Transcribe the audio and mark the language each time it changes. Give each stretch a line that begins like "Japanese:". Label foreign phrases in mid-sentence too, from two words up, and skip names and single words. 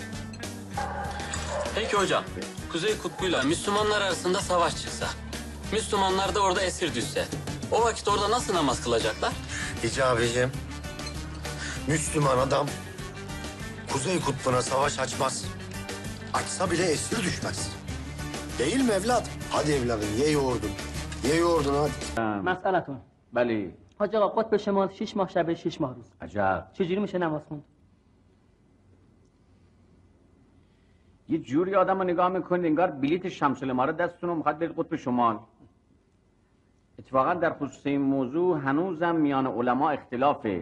Turkish: Peki hocam, Kuzey Kutbu'yla Müslümanlar arasında savaş çıksa, Müslümanlar da orada esir düşse, o vakit orada nasıl namaz kılacaklar? Hicabicim, Müslüman adam Kuzey Kutbu'na savaş açmaz. Açsa bile esir düşmez. Değil mi evlat? Hadi evladım, ye yoğurdun. Ye yoğurdun hadi.
Persian: مسئلتون بله. حاج آقا قطب شمال 6 ماه شب 6 ماه روز. عجب. چجوری میشه نماز خوند؟ یه جوری آدم رو نگاه میکنید انگار بلیت شمس العماره دستتون رو میخواد برید قطب شمال. اتفاقا در خصوص این موضوع هنوزم میان علما اختلافه.